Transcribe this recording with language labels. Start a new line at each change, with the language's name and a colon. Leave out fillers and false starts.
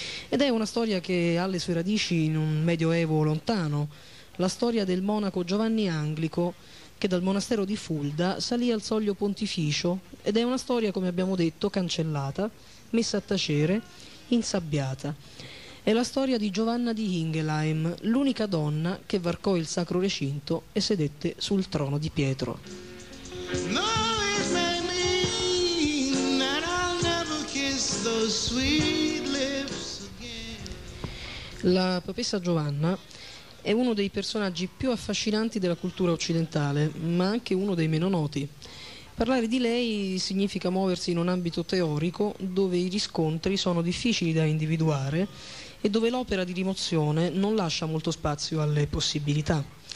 Italian: Ed è una storia che ha le sue radici in un medioevo lontano, la storia del monaco Giovanni Anglico che dal monastero di Fulda salì al soglio pontificio, ed è una storia, come abbiamo detto, cancellata, messa a tacere, insabbiata. È la storia di Giovanna di Ingelheim, l'unica donna che varcò il sacro recinto e sedette sul trono di Pietro.
English: No, it may mean that I'll never kiss those sweet lips again.
Italian: La papessa Giovanna è uno dei personaggi più affascinanti della cultura occidentale, ma anche uno dei meno noti. Parlare di lei significa muoversi in un ambito teorico dove i riscontri sono difficili da individuare e dove l'opera di rimozione non lascia molto spazio alle possibilità.